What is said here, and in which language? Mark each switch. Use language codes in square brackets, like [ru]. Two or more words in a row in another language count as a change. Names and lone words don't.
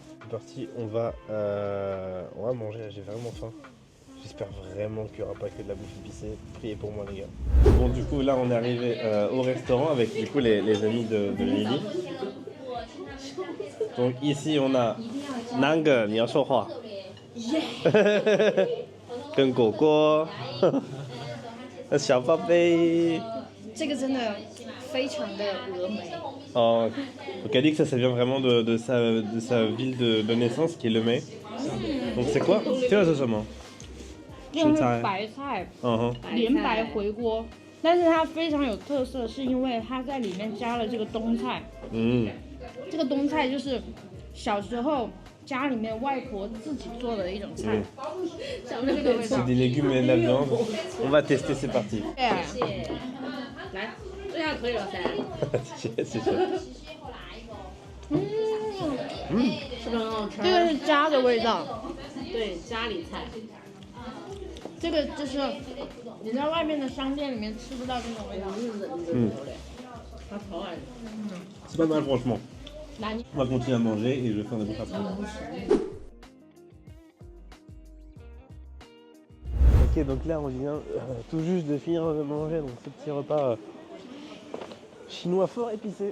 [fr] C'est parti, on va manger, là j'ai vraiment faim. J'espère vraiment qu'il n'y aura pas que de la bouffe épicée. Priez pour moi les gars. Bon du coup là on est arrivé au restaurant avec du coup les amis de Lily. Donc ici on a Nang, [zh] 你要说话 跟果果小宝贝。这个真的非常的峨眉。 [fr] Oh, donc elle dit que ça vient vraiment de sa ville de naissance qui est Le May. Donc c'est quoi? [zh] 这是什么？这是白菜，莲白回锅，但是它非常有特色，是因为它在里面加了这个冬菜。这个冬菜就是小时候家里面外婆自己做的一种菜。 [fr] C'est des légumes et de la viande. On va tester, c'est parti. [zh] 来，这样可以了噻。谢谢。是不是很好吃？这个是家的味道。对，家里菜。这个就是你在外面的商店里面吃不到这种味道。 [fr] C'est pas mal franchement. On va continuer à manger et je vais faire des bouffes après. Ok, donc là on vient tout juste de finir de manger donc ce petit repas chinois fort épicé.